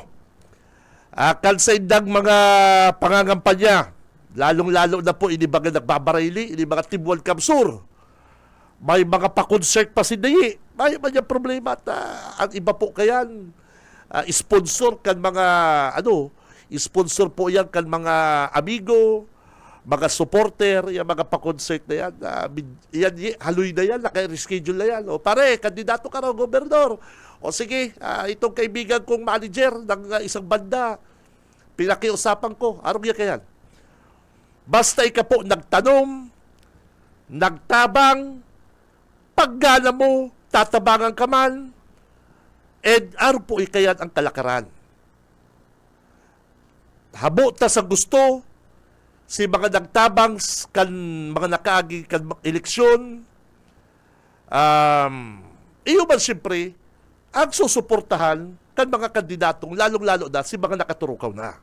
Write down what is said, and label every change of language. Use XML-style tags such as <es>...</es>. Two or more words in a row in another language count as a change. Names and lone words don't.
<bik>Sa indang mga pangangampanya, lalong-lalo na po, ini mga nagbabarayli, ini mga Team Welcome Sur. May mga pa-concert pa si Dayi. May mga problema at ang iba po kayan, sponsor kan mga, sponsor po yan kan mga amigo, mga supporter,</bik> <tl>yung mga pa-concert na yan, haloy na yan, naka-reschedule na yan. Pare, kandidato ka raw, gobernador. Sige, itong kaibigan kong manager ng isang banda, pinakiusapan ko,</tl> <bik>arong yan kayan. Basta ika po nagtanom, nagtabang, paggana mo, tatabangan ka man, arong po ikayan ang kalakaran. Habo ta sa gusto, si mga nagtabang kan mga nakaagi kan eleksyon, iyo man siyempre, ang susuportahan kan mga kandidatong lalong-lalo na si mga nakaturukaw na.</bik>